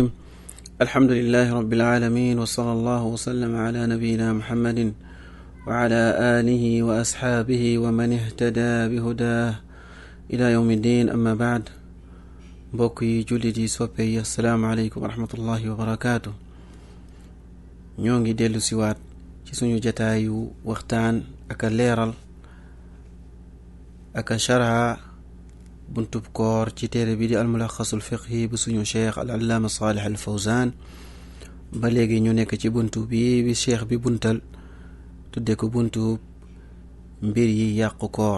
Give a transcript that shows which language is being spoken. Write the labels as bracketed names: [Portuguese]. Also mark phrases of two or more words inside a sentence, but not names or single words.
[Arabic] الحمد لله رب العالمين، وصلى الله وسلم على نبينا محمد وعلى آله وأصحابه ومن اهتدى بهداه إلى يوم الدين. أما بعد، [Wolof] mbokk jullit yi, [Arabic] السلام عليكم ورحمة الله وبركاته. [Wolof] ñongi delu ci wat ci suñu jotaayu waxtaan ak leeral ak sharha buntub koor ci téere bi di al-mulakhasul fiqhi bu suñu cheikh al-allama Salih al-Fawzan. ba léegi ñu nekk ci buntu bi cheikh bi buntal tudde ko buntu mbir yi yàqu koor.